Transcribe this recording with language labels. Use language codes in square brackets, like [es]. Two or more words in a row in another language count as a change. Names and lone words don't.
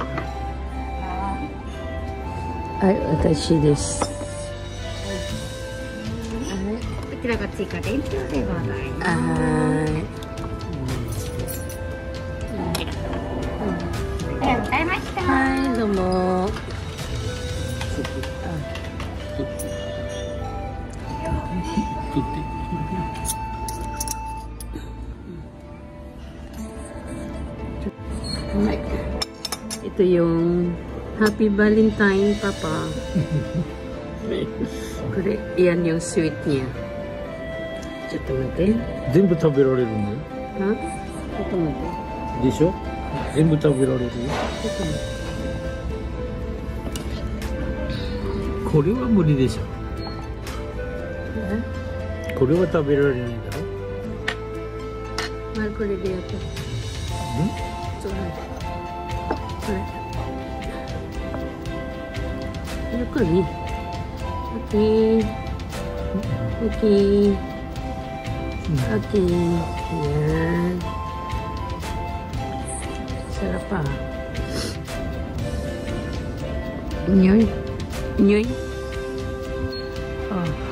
[ja] Ay, 私です. が追加伝票でございます。はい。ありがとうございました。はい、どうも。 [tl] はい。Ito yung Happy Valentine, Papa. これ、yan yung sweet niya. [ja] ちょっと待って。全部食べられるんだよ。は？ちょっと待って。でしょ？全部食べられるよ。ちょっと待って。これは無理でしょ。これは食べられないだろ。まるこれでやって。そうなんだ。これ。ゆっくり。Okay. [tl] Yan. Sarap pa. Nyoy. Nyoy. Oh.